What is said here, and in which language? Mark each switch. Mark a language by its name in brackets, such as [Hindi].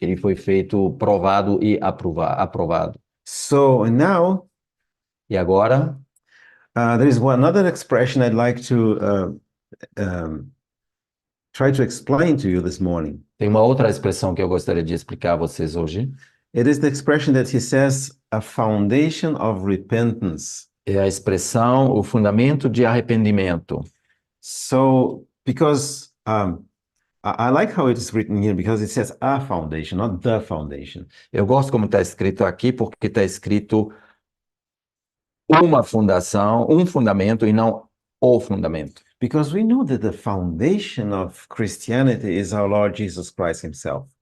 [Portuguese] Ele foi feito provado e aprovado. [English] So now, [Portuguese] E agora, [English] there is another expression I'd like to try to explain to you this morning. [Portuguese] tem uma outra expressão que eu gostaria de explicar a vocês hoje. [English] It is the expression that he says, a foundation of repentance. [Portuguese] É a expressão, o fundamento de arrependimento. [English] So, because I like how it is written here, because it says a foundation, not the foundation. [Portuguese] Eu gosto como está escrito aqui, porque está escrito uma fundação, um fundamento e não o fundamento. [English] Because we know that the foundation of Christianity is our Lord Jesus Christ himself.